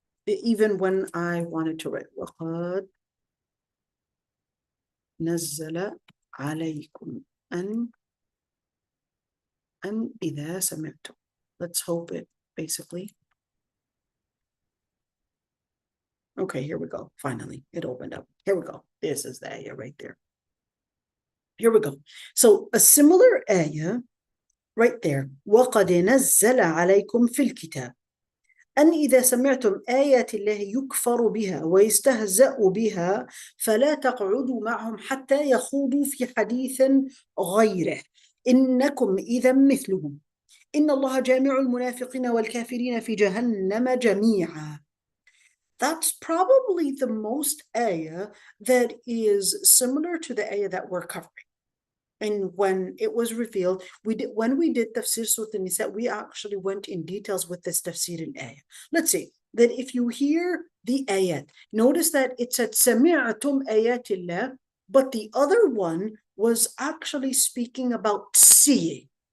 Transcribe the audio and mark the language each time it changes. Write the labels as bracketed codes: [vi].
[en] Even when I wanted to write [ar] وَقَدْ نَزَّلَ عَلَيْكُمْ أَنْ إِذَا سَمِعْتُمْ. [en] Let's hope it basically. Okay, here we go. Finally, it opened up. Here we go. This is the ayah right there. Here we go. So a similar ayah right there. [ar] وَقَدْ نَزَّلَ عَلَيْكُمْ فِي الْكِتَابِ أن إذا سمعتم آيات الله يكفر بها ويستهزأ بها فلا تقعدوا معهم حتى يخوضوا في حديث غيره إنكم إذا مثلهم إن الله جامع المنافقين والكافرين في جهنم جميعا. [en] That's probably the most ayah that is similar to the ayah that we're covering. And when it was revealed, when we did Tafseer Surah An-Nisa, we actually went in details with this Tafseer in ayah. Let's see, that if you hear the ayat, notice that it said, Sami'atum ayatillah, but the other one was actually speaking about seeing.